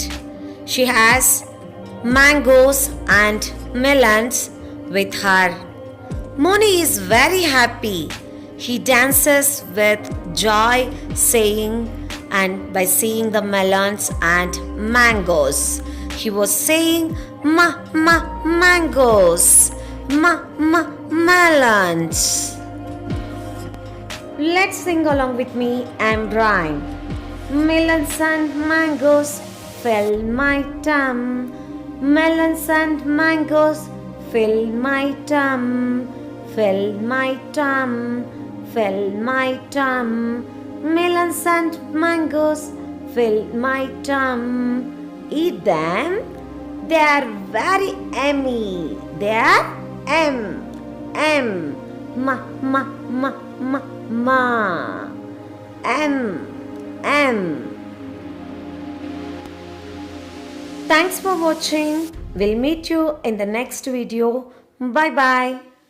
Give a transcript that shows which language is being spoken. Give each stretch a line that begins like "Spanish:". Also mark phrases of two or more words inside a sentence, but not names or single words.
English: She has mangoes and melons with her. Moni is very happy. He dances with joy, saying and by seeing the melons and mangoes. He was saying, ma, ma, mangoes, ma, ma, melons. Let's sing along with me and rhyme. Melons and mangoes fill my tum. Melons and mangoes fill my tum. Fill my tum. Fill my tum. Melons and mangoes fill my tum. Eat them. They are very yummy. They are M. Ma, ma, ma, ma, ma. M. Thanks for watching. We'll meet you in the next video. Bye bye.